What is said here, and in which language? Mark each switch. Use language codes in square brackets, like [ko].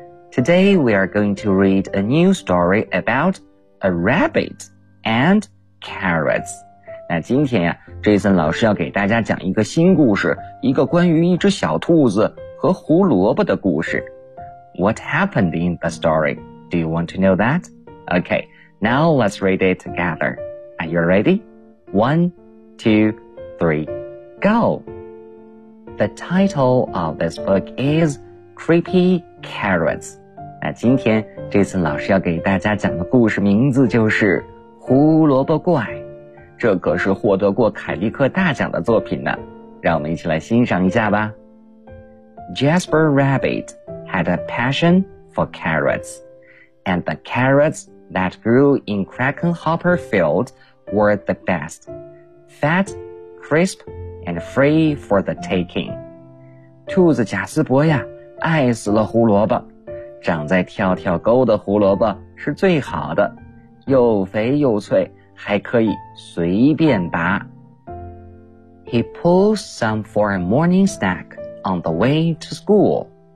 [en] Today we are going to read a new story about a rabbit and carrots。 [zh] 那今天呀 ，Jason 老师要给大家讲一个新故事，一个关于一只小兔子和胡萝卜的故事。 [en] What happened in the story? Do you want to know that? Okay, now let's read it together. Are you ready? One, two, three, go! The title of this book is Creepy Carrots. [zh] 那今天 Jason 老师要给大家讲的故事名字就是胡萝卜怪。这可是获得过凯利克大奖的作品呢，让我们一起来欣赏一下吧。 [en] Jasper Rabbit had a passion for carrots, and the carrots that grew in Crackenhopper Field were the best, fat, crisp, and free for the taking. [zh] 兔子贾斯伯呀，爱死了胡萝卜，长在跳跳沟的胡萝卜是最好的，又肥又脆。还可以随便拔。 [en] He pulled some for a morning snack on the way to school.